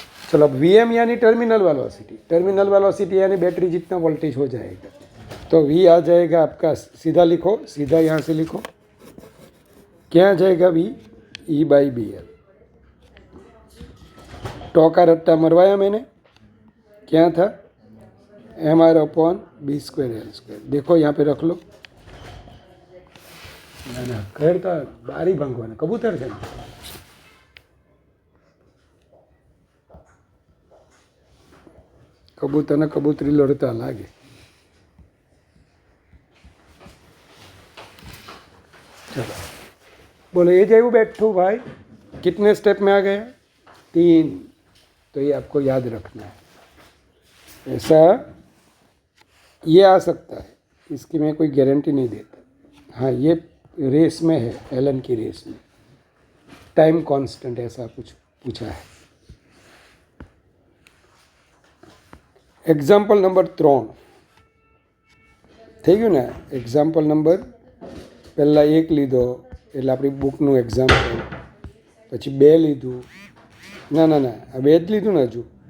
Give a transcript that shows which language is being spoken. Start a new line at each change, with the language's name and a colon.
Hindi: चलो अब V M यानी टर्मिनल वेलोसिटी, टर्मिनल वेलोसिटी यानी बैटरी जितना वोल्टेज हो जाएगा, तो v आ जाएगा आपका, सीधा लिखो, सीधा यहाँ से लिखो, क्या आ जाएगा v, E by B L. टॉ का रट्टा मरवाया मैंने, क्या था, M R upon B square L square. देखो यहाँ पे रख लो,
Gujarati: ના ના કરતા બારી ભાંગવાના કબૂતર છે, કબૂતરને કબૂતરી લડતા લાગે।
Hindi: चलो बोलो ये जाए बैठो भाई, कितने स्टेप में आ गया, 3। तो ये आपको याद रखना है, ऐसा ये आ सकता है, इसकी मैं कोई गारंटी नहीं देता। हाँ ये रेस में है, एलन की रेस में टाइम कांस्टेंट ऐसा कुछ पूछा है।
Gujarati: एग्जाम्पल नंबर 3 થઈ ગયું ને। એક્ઝામ્પલ નંબર પહેલાં 1 લીધો એટલે આપણી બુકનું એક્ઝામ્પલ, પછી 2 લીધું, ના ના ના આ 2 જ લીધું ને હજુ,